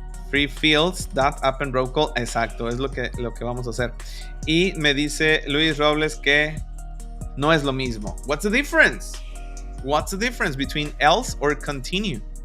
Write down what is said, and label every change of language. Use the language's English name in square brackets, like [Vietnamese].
[English] Free fields, that append row call. [Spanish] Exacto, es lo que vamos a hacer. Y me dice Luis Robles que no es lo mismo. [English] What's the difference? What's the difference between else or continue?